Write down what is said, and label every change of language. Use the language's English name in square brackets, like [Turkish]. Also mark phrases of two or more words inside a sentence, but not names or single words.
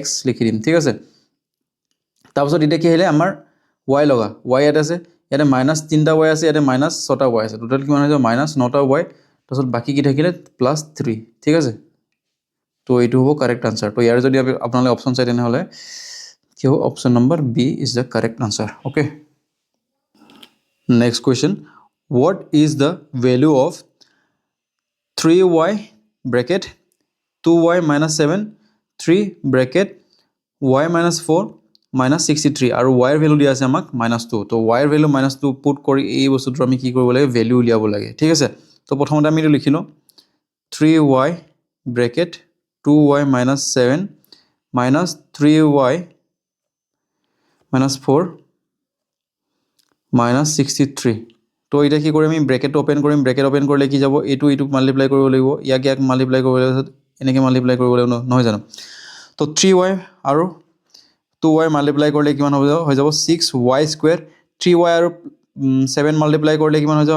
[Assamese] লিখি দিম ঠিক আছে তাৰপিছত এটা কি হলে আমাৰ y লগা y ইয়াতে আছে ইয়াতে মাইনাস 3টা y আছে ইয়াতে মাইনাস 6টা y আছে টোটাল কিমান হৈ যাব মাইনাস 9টা y তাৰপিছত বাকি কি থাকিলে +3 ঠিক আছে তো এইটো হ'ব [English] correct answer [Assamese] তো ইয়াৰ যদি আপোনালোকে অপচন চাই তেনে হলে কি হ'ব [English] option number B is the correct answer okay next question what is the value of 3y bracket 2y minus 7 3 bracket y minus 4 minus 63 [Assamese] আৰু y এর ভ্যালু দিয়া আছে আমাক -2 তো y এর ভ্যালু -2 পুট কৰি এই বস্তুটো আমি কি কৰিব লাগে ভ্যালু উলিয়াব লাগে ঠিক আছে তো প্ৰথমতে আমি এটো লিখিলো [English] 3y bracket 2y minus 7 minus 3y minus 4 minus 63 [Assamese] তো এটা কি কৰিম আমি [English] bracket open [Assamese] কৰিম [English] bracket open [Assamese] কৰিলে কি যাব এইটো এইটোক মাল্টিপ্লাই কৰিব লাগিব ইয়াক মাল্টিপ্লাই কৰিব লাগিব এনেকৈ মাল্টিপ্লাই কৰিব লাগিব নহয় জানো তো 3y আৰু 2y মাল্টিপ্লাই কৰিলে কিমান হৈ যাব 6y স্কোয়াৰ 3y আৰু 7 মাল্টিপ্লাই কৰিলে কিমান হৈ যাব